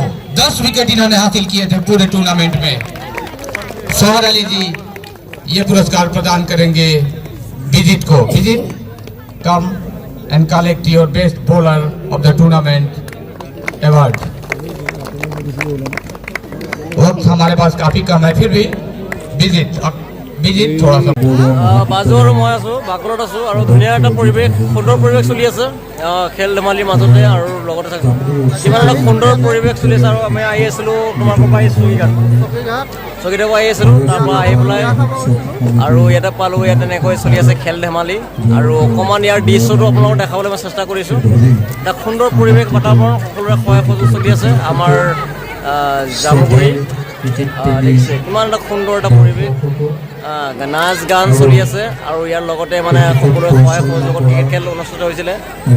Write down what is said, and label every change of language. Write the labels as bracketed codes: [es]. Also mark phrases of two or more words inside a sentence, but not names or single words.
[hi] 10 विकेट इन्होंने हासिल किए थे पूरे टूर्नामेंट में। सोहर अली जी ये पुरस्कार प्रदान करेंगे विजित को। [en] विजित, Come and collect your best bowler of the tournament award. [hi] वक्त हमारे पास काफी कम है, फिर भी विजित विजिट थोड़ा सा [as] বাজু আৰু মই আছোঁ বাকলত আছোঁ আৰু ধুনীয়া এটা পৰিৱেশ সুন্দৰ পৰিৱেশ চলি আছে খেল ধেমালিৰ মাজতে আৰু লগতে থাকোঁ কিমান এটা সুন্দৰ পৰিৱেশ চলি আছে আৰু আমি আহি আছিলোঁ তোমালোকৰ পৰা এই চকীদাৰ পৰা আহি আছিলোঁ তাৰপৰা আহি পেলাই আৰু ইয়াতে পালোঁ ইয়াত তেনেকৈ চলি আছে খেল ধেমালি আৰু অকণমান ইয়াৰ দৃশ্যটো আপোনালোকক দেখাবলৈ মই চেষ্টা কৰিছোঁ এটা সুন্দৰ পৰিৱেশ বাতাবৰণ সকলোৰে সহায় সহযোগ চলি আছে আমাৰ জামুগুৰি দেখিছে কিমান এটা সুন্দৰ এটা পৰিৱেশ নাচ গান চলি আছে আৰু ইয়াৰ লগতে মানে সকলোৰে সহায় সহযোগত ক্ৰিকেট খেল অনুষ্ঠিত হৈছিলে